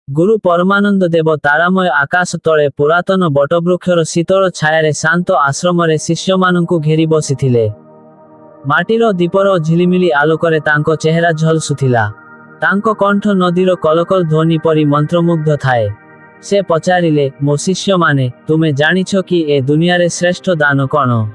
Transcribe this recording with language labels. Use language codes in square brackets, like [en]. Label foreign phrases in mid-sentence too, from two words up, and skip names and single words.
[or] ଗୁରୁ ପରମାନନ୍ଦ ଦେବ ତାରାମୟ ଆକାଶ ତଳେ ପୁରାତନ ବଟବୃକ୍ଷର ଶୀତଳ ଛାୟା ଶାନ୍ତ ଆଶ୍ରମ ଶିଷ୍ୟ ମାନେ ଘେରି ବସି ମାଟିର ଦୀପର ଝିଲିମିଲି ଆଲୋକରେ ତାଙ୍କ ଚେହେରା ଝଲସୁଥିଲା। ତାଙ୍କ କଣ୍ଠ ନଦୀର କଳକଳ ଧ୍ୱନି ପରି ମନ୍ତ୍ରମୁଗ୍ଧ ଥାଏ। ସେ ପଚାରିଲେ, ମୋ ଶିଷ୍ୟ ମାନେ, ତୁମେ ଜାଣିଛ କି ଏ ଦୁନିଆ ରେ ଶ୍ରେଷ୍ଠ ଦାନ କଣ?